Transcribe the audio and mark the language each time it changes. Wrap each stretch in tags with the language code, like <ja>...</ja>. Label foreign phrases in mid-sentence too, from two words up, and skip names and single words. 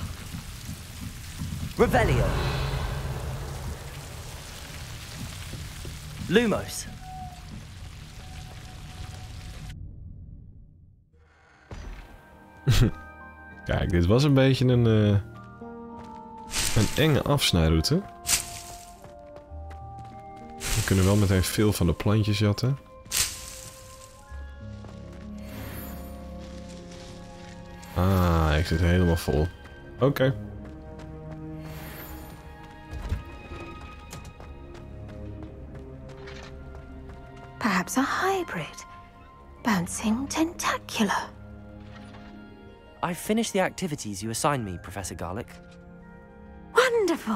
<la>Revelio. Lumos.</la> <nl>Kijk, dit was een beetje een enge afsnijroute. We kunnen wel meteen veel van de plantjes jatten. Ah, ik zit helemaal vol. Oké.</nl> <en>Perhaps a hybrid. Bouncing tentacular. I've finished the activities you assigned me, Professor Garlic. Wonderful.</en>